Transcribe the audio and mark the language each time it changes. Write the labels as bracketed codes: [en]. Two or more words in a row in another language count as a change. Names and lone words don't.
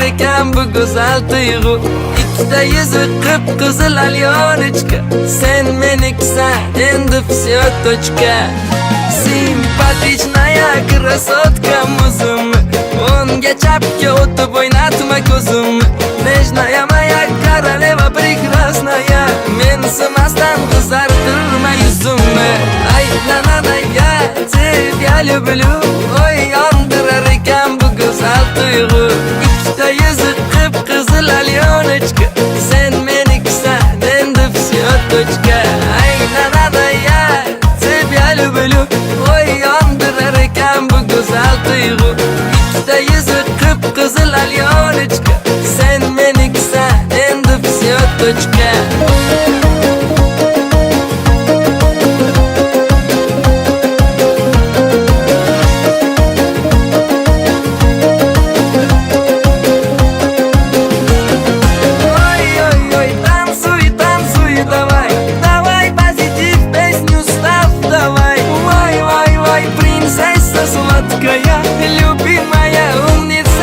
[uz] ekan bu go'zal tuyg'u ikkita yuzi qip-qizil alyonочка sen menikisan endi [ru] всё точка Simpatichная красотка [uz] muzimni o'ngga chapga o'tib o'ynatma ko'zimni [ru] Nежная моя королева прекрасная [uz] mensimasdan qizartirma yuzimni Ay nananaya [ru] тебя люблю [uz] oy yondirar ekan bu go'zal tuyg'u ikkita yuzi qip-qizil alyonочка sen menikisan endi [ru] всё точка [uz] Ay nananaya [ru] тебя люблю [uz] oy yondirar ekan bu go'zal tuyg'u ikkita yuzi qip-qizil alyonочка sen menikisan endi [ru] всё точка Ой-ой-ой, танцуй, танцуй, давай Давай позитив, песню ставь, давай Ой-ой-ой, принцесса сладкая Любимая, умница,